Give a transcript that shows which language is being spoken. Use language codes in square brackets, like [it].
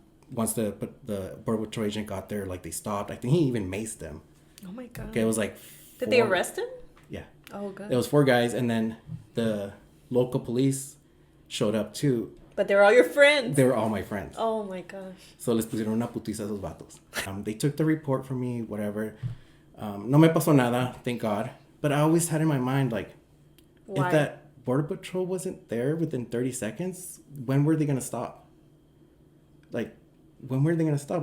[en] Once the border patrol agent got there, they stopped. I think he even maced them. Oh my God. Okay, it was like Did they arrest him? Yeah. Oh God. It was 4 guys, and then the local police showed up too. But they were all your friends. They were all my friends. Oh my gosh. [es] So les pusieron una putiza a esos vatos. [en] They took the report from me, whatever. [es] No me pasó nada, [en] thank God. But I always had in my mind, Why? if that border patrol wasn't there within 30 seconds, when were they going to stop? When were they going to stop?